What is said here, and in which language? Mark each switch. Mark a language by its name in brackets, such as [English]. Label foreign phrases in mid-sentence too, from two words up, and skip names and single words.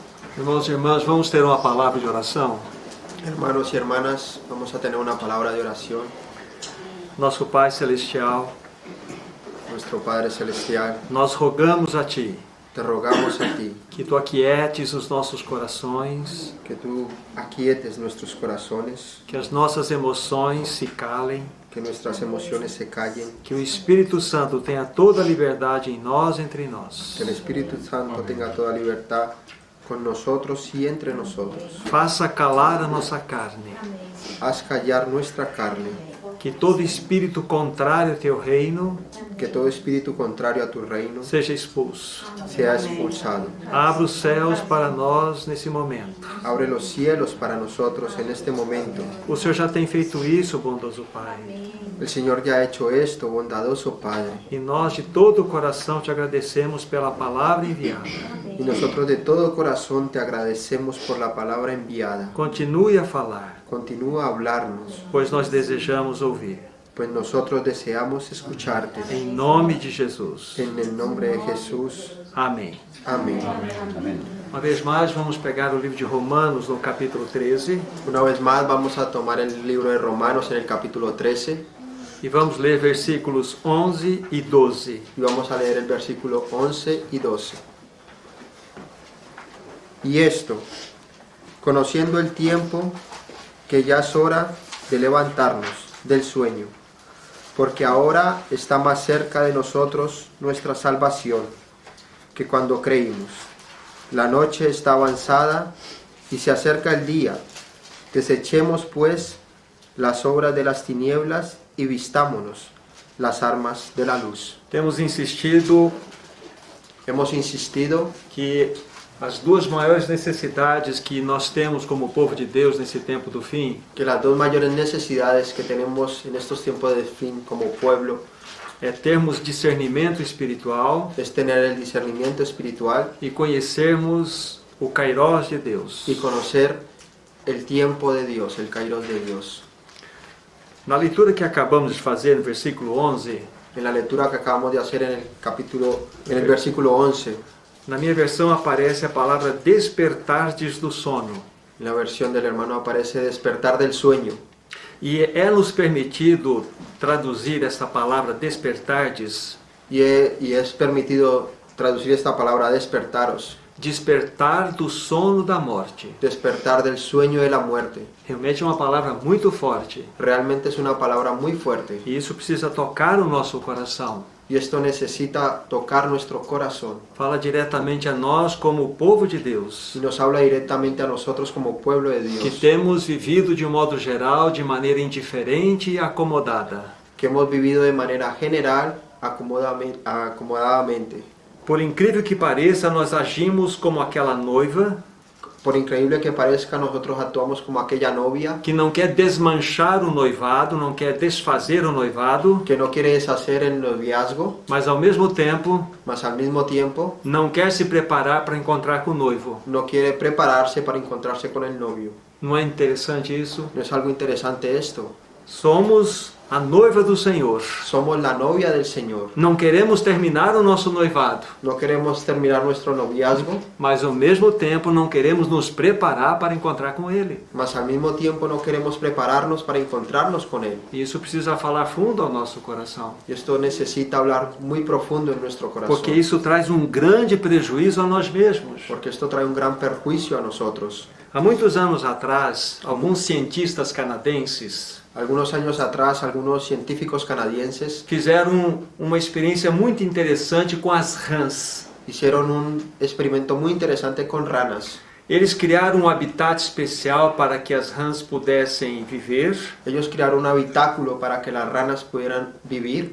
[Portuguese] Irmãos e irmãs, vamos ter uma palavra de oração? [Spanish] Hermanos y hermanas, vamos a tener una palabra de oración. [Portuguese] Nosso Pai Celestial, [Spanish] Nuestro Padre Celestial, [Portuguese] nós rogamos a Ti [Spanish] te rogamos a ti [Portuguese] que Tu aquietes os nossos corações, [Spanish] que tú aquietes nuestros corazones, [Portuguese] que as nossas emoções se calem, [Spanish] que nuestras emociones se callen, [Portuguese] que o Espírito Santo tenha toda a liberdade em nós, entre nós. [Spanish] que el Espíritu Santo tenga toda libertad con nosotros y entre nosotros. [Portuguese] Faça calar a nossa carne, [Spanish] Haz callar nuestra carne, [Portuguese] que todo espírito contrário ao Teu reino [Spanish] que todo espíritu contrario a tu reino [Portuguese] seja expulso. [Spanish] sea expulsado. [Portuguese] Abra os céus para nós nesse momento. [Spanish] Abre los cielos para nosotros en este momento. [Portuguese] O Senhor já tem feito isso, bondoso Pai. [Spanish] El Señor ya ha hecho esto, bondadoso Padre. [Portuguese] E nós de todo o coração Te agradecemos pela palavra enviada. [Spanish] Y nosotros de todo corazón te agradecemos por la palabra enviada. [Portuguese] Continue a falar, [Spanish] Continúa a hablarnos, [Portuguese] pois nós desejamos ouvir. [Spanish] pues nosotros deseamos escucharte. [Portuguese] Em nome de Jesus. [Spanish] En el nombre de Jesús. [Portuguese] Amém. [Spanish] Amén. [Portuguese] Uma vez mais, vamos pegar o livro de Romanos, no capítulo 13, [Spanish] Una vez más vamos a tomar el libro de Romanos en el capítulo 13 [Portuguese] e vamos ler versículos 11 e 12. [Spanish] y vamos a leer el versículo 11 y 12. Y esto, conociendo el tiempo, que ya es hora de levantarnos del sueño, porque ahora está más cerca de nosotros nuestra salvación que cuando creímos. La noche está avanzada y se acerca el día. Desechemos pues las obras de las tinieblas y vistámonos las armas de la luz. [Portuguese] Temos insistido [Spanish] Hemos insistido [Portuguese] que as duas maiores necessidades que nós temos como povo de Deus nesse tempo do fim [Spanish] que las dos mayores necesidades que tenemos en estos tiempos de fin como pueblo [Portuguese] é termos discernimento espiritual [Spanish] es tener el discernimiento espiritual [Portuguese] e conhecermos o Kairos de Deus. [Spanish] y conocer el tiempo de Dios, el Kairos de Dios. [Portuguese] Na leitura que acabamos de fazer no versículo 11, [Spanish] En la lectura que acabamos de hacer en el versículo 11, [Portuguese] na minha versão aparece a palavra despertardes do sono. [Spanish] en la versión del hermano aparece despertar del sueño. [Portuguese] E é-nos permitido traduzir esta palavra despertardes, [Spanish] Y es permitido traducir esta palabra despertaros, [Portuguese] despertar do sono da morte. [Spanish] despertar del sueño de la muerte. [Portuguese] Realmente é uma palavra muito forte. [Spanish] Realmente es una palabra muy fuerte. [Portuguese] E isso precisa tocar o nosso coração. [Spanish] Y esto necesita tocar nuestro corazón. [Portuguese] Fala diretamente a nós como povo de Deus, [Spanish] Y nos habla directamente a nosotros como pueblo de que Dios, [Portuguese] temos vivido de um modo geral de maneira indiferente e acomodada. [Spanish] que hemos vivido de manera general, acomodadamente. [Portuguese] Por incrível que pareça, nós agimos como aquela noiva [Spanish] Por increíble que parezca, nosotros actuamos como aquella novia [Portuguese] que não quer desmanchar o noivado, não quer desfazer o noivado, [Spanish] que no quiere deshacer el noviazgo, [Portuguese] mas ao mesmo tempo [Spanish] mas al mismo tiempo [Portuguese] não quer se preparar para encontrar com o noivo. [Spanish] no quiere prepararse para encontrarse con el novio. [Portuguese] Não é interessante isso? [Spanish] ¿No es algo interesante esto? [Portuguese] Somos a noiva do Senhor. [Spanish] Somos la novia del Señor. [Portuguese] Não queremos terminar o nosso noivado, [Spanish] No queremos terminar nuestro noviazgo, [Portuguese] mas ao mesmo tempo não queremos nos preparar para encontrar com Ele. [Spanish] mas al mismo tiempo no queremos prepararnos para encontrarnos con Él. [Portuguese] E isso precisa falar fundo ao nosso coração, [Spanish] Y esto necesita hablar muy profundo en nuestro corazón. [Portuguese] porque isso traz um grande prejuízo a nós mesmos. [Spanish] Porque esto trae un gran perjuicio a nosotros. [Portuguese] Há muitos anos atrás, alguns cientistas canadenses [Spanish] Algunos años atrás, algunos científicos canadienses [Portuguese] fizeram uma experiência muito interessante com as rãs. [Spanish] hicieron un experimento muy interesante con ranas. [Portuguese] Eles criaram um habitat especial para que as rãs pudessem viver, [Spanish] Ellos crearon un habitáculo para que las ranas pudieran vivir,